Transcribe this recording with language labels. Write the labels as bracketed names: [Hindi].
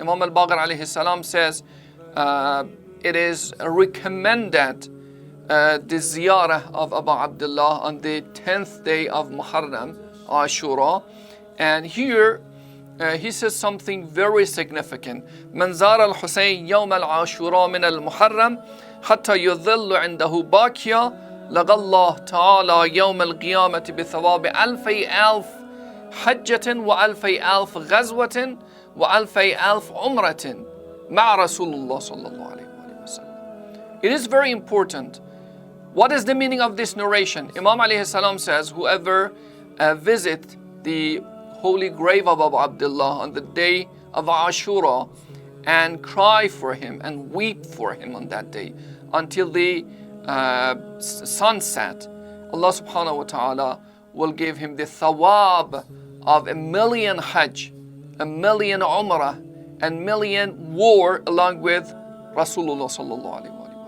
[English] Imam al-Baqir alayhi salam says it is recommended the ziyarah of Abu Abdullah on the 10th day of Muharram, Ashura. And here he says something very significant. [Arabic] من زار الحسين يوم العاشوراء من المحرم حتى يظل عنده باكيا لقى الله تعالى يوم القيامة بثواب ألفي ألف حجة وألفي ألف غزوة وألفي ألف عمرة مع رسول الله صلى الله عليه وسلم. [English] It is very important. What is the meaning of this narration? Imam alayhi salam says, whoever visit the holy grave of Abu Abdullah on the day of Ashura and cry for him and weep for him on that day until the sunset, Allah subhanahu wa ta'ala will give him the thawab of 1,000,000 hajj, 1,000,000 umrah, and 1,000,000 war along with Rasulullah sallallahu alayhi wa sallam.